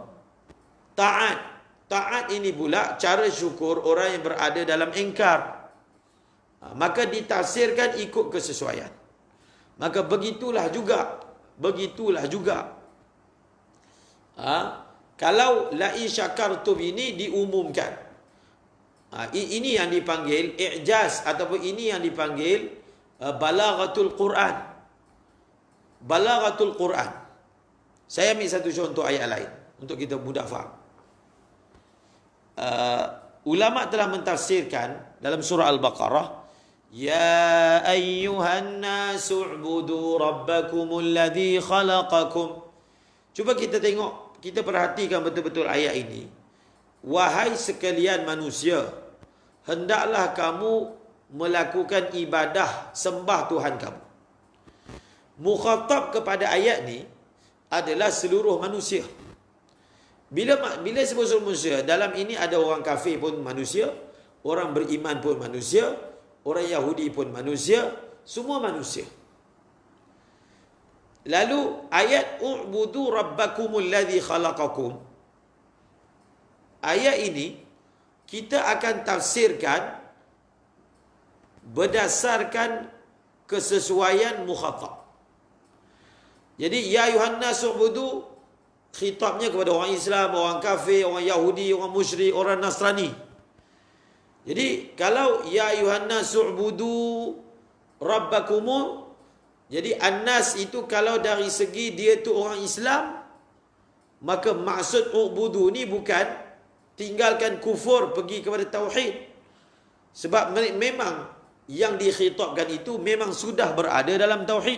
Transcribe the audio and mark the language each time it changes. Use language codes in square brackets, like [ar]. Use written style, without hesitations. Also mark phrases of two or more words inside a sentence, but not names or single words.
[ms] Taat. Taat ini pula cara syukur orang yang berada dalam ingkar. Maka ditafsirkan ikut kesesuaian. Maka begitulah juga. Kalau [ar] لئن شكرتم [ms] ini diumumkan. Ini yang dipanggil i'jaz, ataupun ini yang dipanggil [ar] بلاغة القرآن. بلاغة القرآن. [ms] Saya ambil satu contoh ayat lain untuk kita mudah faham. Ulama telah mentafsirkan dalam surah Al-Baqarah, [ar] يا أيها الناس اعبدوا ربكم الذي خلقكم. [ms] Cuba kita tengok, kita perhatikan betul-betul ayat ini. Wahai sekalian manusia, hendaklah kamu melakukan ibadah sembah Tuhan kamu. Mukhatab kepada ayat ni adalah seluruh manusia. Bila sebut seluruh manusia, dalam ini ada orang kafir pun manusia, orang beriman pun manusia, orang Yahudi pun manusia, semua manusia. Lalu ayat [ar] اعبدوا ربكم الذي خلقكم. [ms] Ayat ini kita akan tafsirkan berdasarkan kesesuaian mukhatab. Jadi [ar] يا أيها الناس اعبدوا, [ms] khitabnya kepada orang Islam, orang kafir, orang Yahudi, orang musyrik, orang Nasrani. Jadi kalau [ar] يا أيها الناس اعبدوا ربكم, [ms] jadi an-nas itu kalau dari segi dia tu orang Islam, maka maksud u'budu ni bukan tinggalkan kufur pergi kepada tauhid. Sebab memang yang dikhitabkan itu memang sudah berada dalam tauhid.